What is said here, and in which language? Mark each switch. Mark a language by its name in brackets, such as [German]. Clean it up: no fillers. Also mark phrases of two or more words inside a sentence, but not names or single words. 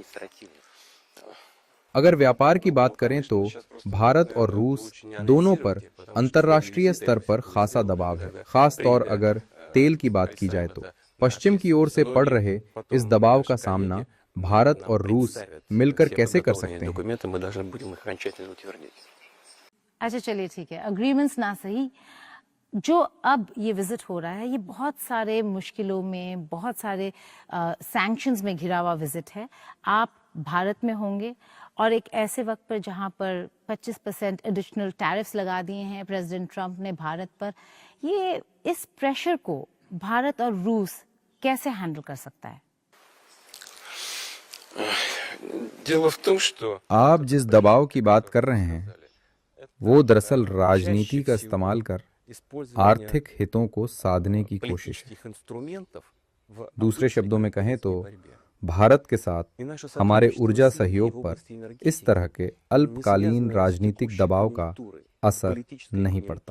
[Hindi] अगर व्यापार की बात करें तो भारत और रूस दोनों पर अंतर्राष्ट्रीय स्तर पर खासा दबाव है, खास तौर अगर तेल की बात की जाए तो। पश्चिम की ओर से पड़ रहे इस दबाव का सामना भारत और रूस मिलकर कैसे कर सकते हैं? [Russian] Документы мы должны будем их окончательно утвердить. [Hindi] अच्छा चलिए ठीक है, अग्रीमेंट्स ना सही, जो अब ये विजिट हो रहा है ये बहुत सारे मुश्किलों में, बहुत सारे सैंक्शंस में घिरा हुआ विजिट है। आप भारत में होंगे और एक ऐसे वक्त पर जहां पर 25% [English] additional tariffs [Hindi] लगा दिए हैं प्रेसिडेंट ट्रंप ने भारत पर, ये इस प्रेशर को भारत और रूस कैसे हैंडल कर सकता है? [Russian] Дело в том, что [Hindi] आप जिस दबाव की बात कर रहे हैं वो दरअसल राजनीति का इस्तेमाल कर आर्थिक हितों को साधने की कोशिश है। दूसरे शब्दों में कहें तो भारत के साथ हमारे ऊर्जा सहयोग पर इस तरह के अल्पकालीन राजनीतिक दबाव का असर नहीं पड़ता।